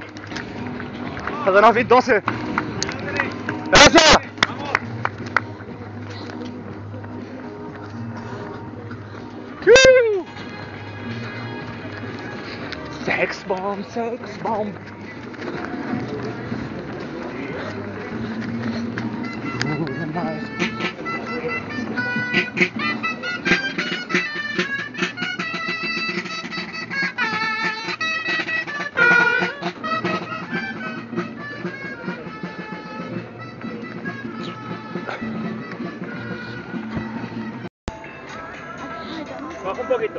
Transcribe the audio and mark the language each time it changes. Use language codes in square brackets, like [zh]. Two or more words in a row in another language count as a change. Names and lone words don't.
[fr] Ça donne envie de danser. [es] Gracias! [en] Sex bomb, sex bomb. Ooh, nice. [es] Baja un poquito.